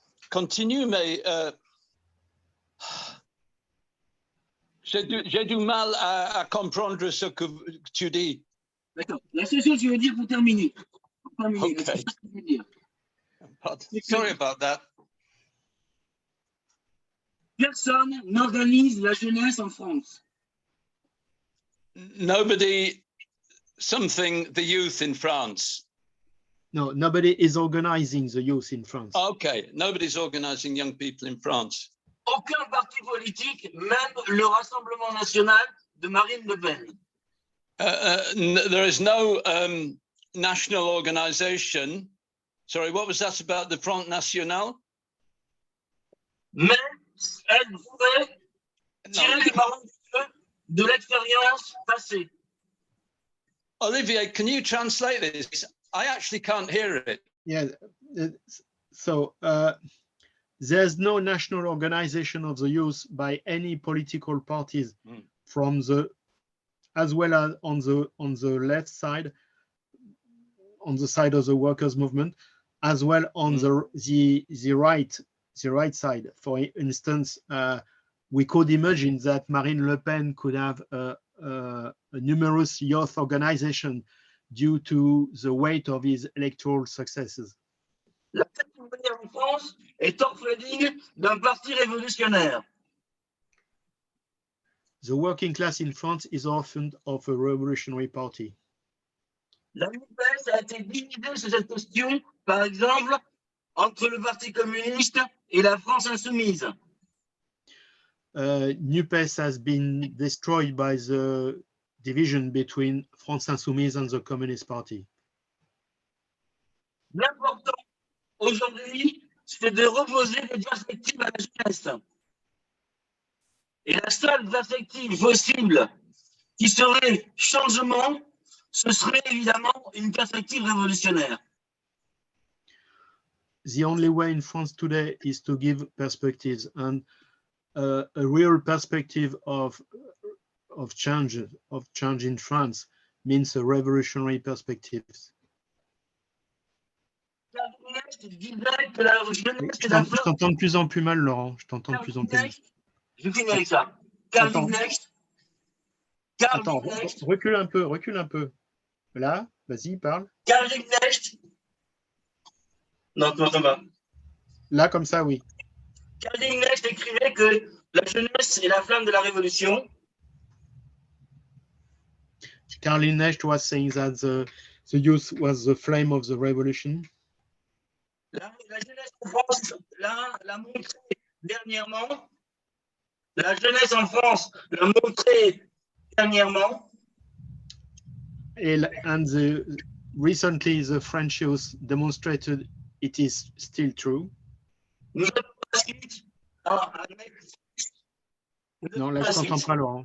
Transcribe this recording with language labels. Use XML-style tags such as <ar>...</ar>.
<fr>Continue, mais j'ai du mal à comprendre ce que tu dis. D'accord. La seule chose que je veux dire pour terminer.</fr> <en>Okay. Sorry about that.</en> <fr>Personne n'organise la jeunesse en France.</fr> <en>Nobody, the youth in France. No, nobody is organizing the youth in France. Okay, nobody's organizing young people in France.</en> <fr>Aucun parti politique, même le Rassemblement national de Marine Le Pen.</fr> <en>There is no national organization. Sorry, what was that about the Front National?</en> <fr>Mais elle pourrait tirer les marrons du feu de l'expérience passée.</fr> <en>Olivier, can you translate this? I actually can't hear it. Yeah, so there's no national organization of the youth by any political parties from the, as well as on the left side, on the side of the workers' movement, as well on the right side. For instance, we could imagine that Marine Le Pen could have a numerous youth organization due to the weight of his electoral successes.</en> <fr>La classe ouvrière en France est orpheline d'un parti révolutionnaire.</fr> <en>The working class in France is orphaned of a revolutionary party.</en> <fr>La NUPES a été divisée sur cette question, par exemple, entre le Parti communiste et la France insoumise.</fr> <en>NUPES has been destroyed by the division between France Insoumise and the Communist Party.</en> <fr>L'important aujourd'hui, c'est de reposer des perspectives à la jeunesse. Et la seule perspective possible qui serait changement, ce serait évidemment une perspective révolutionnaire.</fr> <en>The only way in France today is to give perspectives, and a real perspective of change in France means a revolutionary perspective.</en> <fr>Je t'entends de plus en plus mal, Laurent. Je t'entends de plus en plus mal. Je finis avec ça. Attends, recule un peu. Là, vas-y, parle. Karl Liebknecht. Non, tu m'entends pas. Là, comme ça, oui. Karl Liebknecht écrivait que la jeunesse est la flamme de la révolution.</fr> <en>Karl Liebknecht was saying that the youth was the flame of the revolution.</en> <fr>La jeunesse en France l'a montré dernièrement. La jeunesse en France l'a montré dernièrement.</fr> <en>And recently, the French youth demonstrated it is still true.</en> <fr>Nous avons la suite à mettre. Non, là, je t'entends pas, Laurent.</fr>